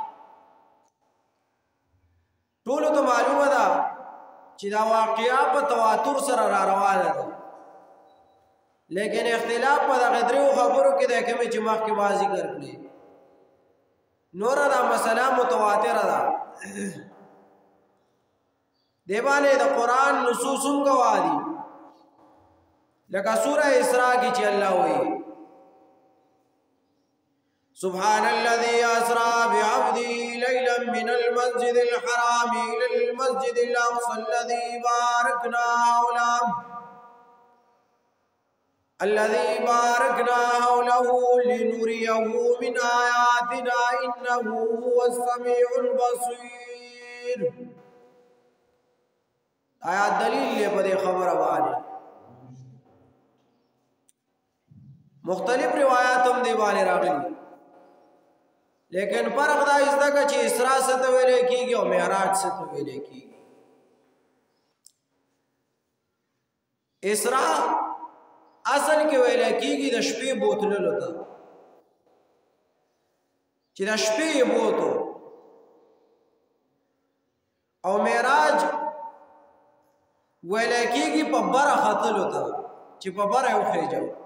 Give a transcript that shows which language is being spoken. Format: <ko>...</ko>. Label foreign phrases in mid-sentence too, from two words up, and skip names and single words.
<ps>ټولو ته معلومه ده چې دا واقعه په تواتر سره را روانه ده، لیکن اختلاف په دغه دریو خبرو کې دی کومې چې مخکې ما ذکر کړې. نوره دا مسله متواتره ده، دې باندې د قرآن نصوص هم ګواه دي، لکه سوره اسراء کې چې الله وایي</ps> <ar>سبحان الذي أسرى بعبده ليلا من المسجد الحرام إلى المسجد الأقصى الذي باركنا حوله لنريه من آياتنا إنه هو السميع البصير.</ar> <ps>آیات دلیل لے پدے خبر بانے مختلف روایات هم دے بانے راغلی، لیکن فرق دا ازده که چه اسراء څه ته ویلی کېږي او معراج څه ته ویلی کېږي. اسراء اصل کې ویلی کېږي د شپې بوتللو ته، چې د شپې یې بوتو، او معراج ویلی کېږي په بره ختلو ته، چې په بره یې وخېجو.</ps>